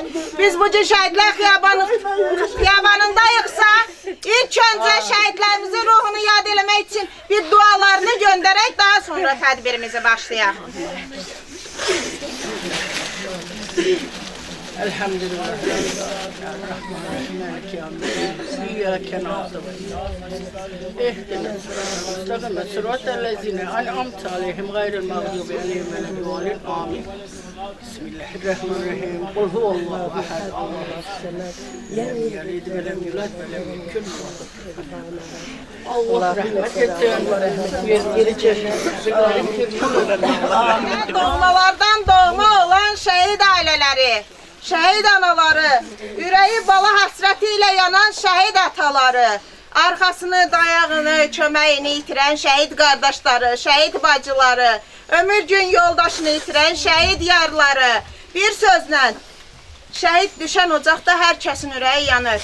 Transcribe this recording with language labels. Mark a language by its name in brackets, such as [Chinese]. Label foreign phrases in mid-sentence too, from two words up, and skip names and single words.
[Azerbaijani] Biz bu cür şəhidlər xiyabanındayıqsa, ilk öncə şəhidlərimizin ruhunu yad eləmək üçün bir dualarını göndərək, daha sonra tədbirimizi başlayaq. [Arabic] Elhamdülillah. Rahmanirrahim. إياك نعبد واهدنا الصراط صراط الذين أنعمت عليهم غير المغضوب عليهم ولا الضالين. Amin. Bismillahirrahmanirrahim. قل هو الله أحد. الله الصمد. لم يلد ولم يولد ولم يكن له كفوا أحد. [Turkish] Allah rahmet etsin. Yüzleri cennet. [Azerbaijani] Doğmalardan doğma olan şəhid ailələri, şəhid anaları, ürəyi bala həsrəti ilə yanan şəhid ataları, arxasını, dayağını, köməyini itirən şəhid qardaşları, şəhid bacıları, ömür gün yoldaşını itirən şəhid yarları, bir sözlə, şəhid düşən ocaqda hər kəsin ürəyi yanır.